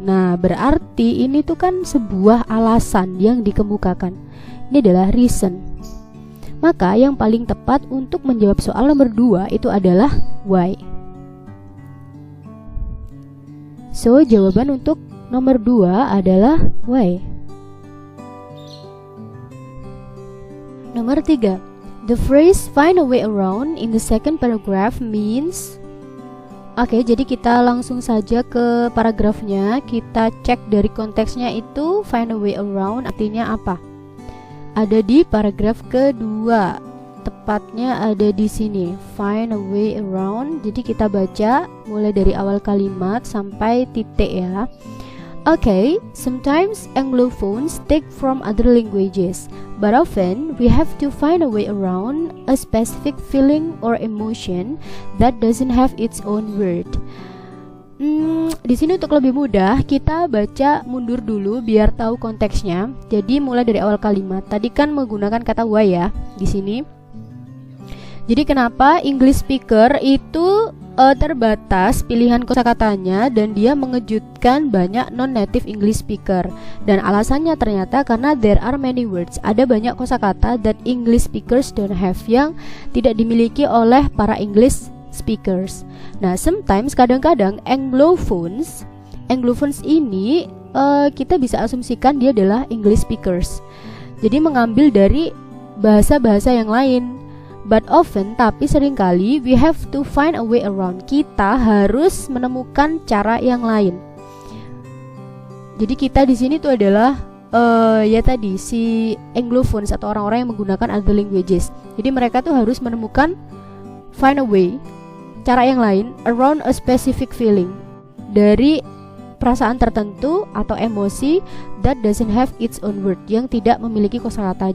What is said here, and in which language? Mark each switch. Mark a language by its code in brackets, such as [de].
[id] Nah, berarti ini tuh kan sebuah alasan yang dikemukakan. Ini adalah reason. Maka yang paling tepat untuk menjawab soal nomor 2 itu adalah why. So, jawaban untuk nomor 2 adalah why. Nomor 3, [en] the phrase find a way around in the second paragraph means. [id] Oke, jadi kita langsung saja ke paragrafnya. Kita cek dari konteksnya itu [en] find a way around [id] artinya apa. Ada di paragraf kedua. tepatnya ada di sini, [en] find a way around. [id] Jadi kita baca mulai dari awal kalimat sampai titik ya. [en] Okay, sometimes Anglophones take from other languages, but often we have to find a way around a specific feeling or emotion that doesn't have its own word. [id] Di sini untuk lebih mudah kita baca mundur dulu biar tahu konteksnya. Jadi mulai dari awal kalimat. Tadi kan menggunakan kata why ya di sini. Jadi kenapa English speaker itu terbatas pilihan kosakatanya dan dia mengejutkan banyak non-native English speaker. Dan alasannya ternyata karena [en] there are many words, [id] ada banyak kosakata [en] that English speakers don't have [id] yang tidak dimiliki oleh para English speakers. Nah, sometimes kadang-kadang Anglophones ini kita bisa asumsikan dia adalah English speakers. Jadi mengambil dari bahasa-bahasa yang lain. [en] But often, [id] tapi seringkali [en] we have to find a way around. [id] Kita harus menemukan cara yang lain. Jadi kita di sini tuh adalah ya tadi si Anglophones atau orang-orang yang menggunakan [en] other languages. [id] Jadi mereka tuh harus menemukan [en] find a way, [id] cara yang lain [en] around a specific feeling, [id] dari perasaan tertentu atau emosi [en] that doesn't have its own word, [id] yang tidak memiliki kosakata.